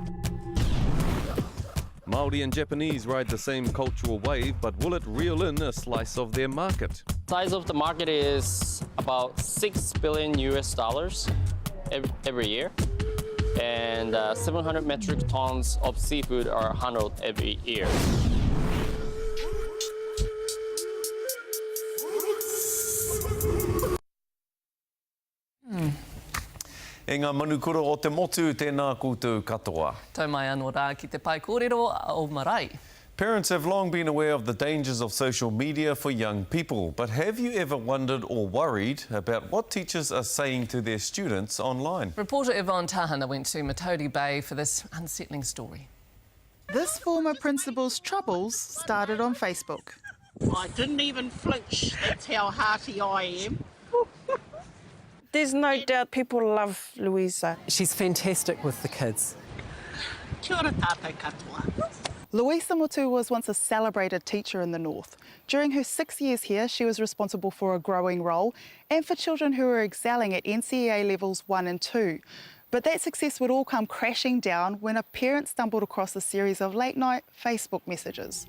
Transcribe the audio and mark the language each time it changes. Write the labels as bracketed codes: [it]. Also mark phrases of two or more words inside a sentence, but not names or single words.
[en] Māori and Japanese ride the same cultural wave, but will it reel in a slice of their market? Size of the market is about $6 billion every year, and 700 metric tons of seafood are handled every year. [mi] E ngā manukura o te motu, tēnā koutou katoa. Tau mai anō rā ki te pai kōrero o Marae. [en] Parents have long been aware of the dangers of social media for young people, but have you ever wondered or worried about what teachers are saying to their students online? Reporter Yvonne Tahana went to Matodi Bay for this unsettling story. This former principal's troubles started on Facebook. I didn't even flinch. That's how hearty I am. There's no doubt people love Louisa. She's fantastic with the kids. [mi] Kia ora tātou katoa. [en] Louisa Mutu was once a celebrated teacher in the north. During her 6 years here, she was responsible for a growing role and for children who were excelling at NCEA levels 1 and 2. But that success would all come crashing down when a parent stumbled across a series of late-night Facebook messages.